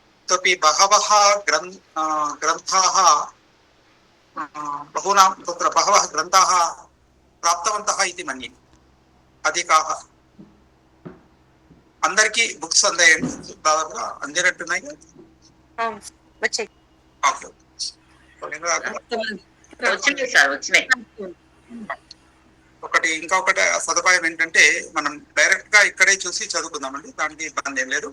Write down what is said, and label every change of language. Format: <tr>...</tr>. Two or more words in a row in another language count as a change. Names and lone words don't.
<sa>इतोपि बहवः ग्रन्थाः बहूनां तत्र बहवः ग्रन्थाः प्राप्तवन्तः इति मन्ये अधिकाः</sa> <te>అందరికీ బుక్స్ అందాయండి దాదాపుగా అందినట్టున్నాయి వచ్చాయి ఒకటి ఇంకొకటి సదుపాయం ఏంటంటే మనం డైరెక్ట్ గా ఇక్కడే చూసి చదువుకుందామండి, దానికి ఇబ్బంది ఏం లేదు.</te>